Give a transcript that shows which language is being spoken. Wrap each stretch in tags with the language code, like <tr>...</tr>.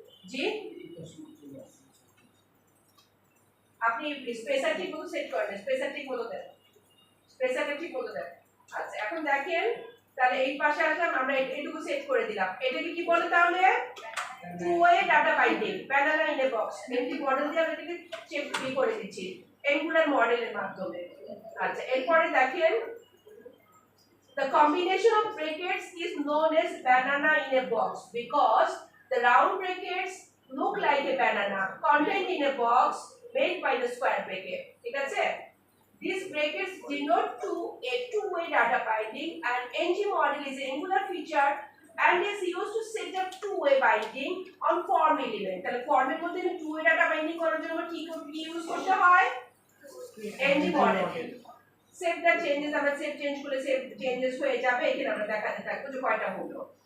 <bn>জি, আপনি স্পেসার ঠিক মতো সেট করেন, স্পেসার ঠিক মতো দেন, স্পেসারটা ঠিক মতো দেন। আচ্ছা, এখন দেখেন তাহলে এই পাশে আসলাম, আমরা এইটুকু সেট করে দিলাম। এটাকে কি বলে তাহলে? Two way data binding, banana in a box. MT model দিয়ে আমরা এটাকে চেক করে দিচ্ছি অ্যাঙ্গুলার মডেলের মাধ্যমে। আচ্ছা, এরপরে দেখেন</bn> <en>the combination of brackets is known as banana in a box because the round brackets look like a banana contained in a box made by the square bracket.</en> <bn>ঠিক আছে?</bn> <en>These brackets denote a two-way data binding, and NG model is an angular feature and is used to set up two-way binding on form element.</en> <bn>তাহলে ফর্মের মধ্যে two-way data binding করার জন্য কি use করতে হয়? NG model. Save the changes, আমরা save change করলে সেভ চেঞ্জেস হয়ে যাবে। এখানে আমরা দেখাতে থাকবো যে কয়টা হলো।</bn>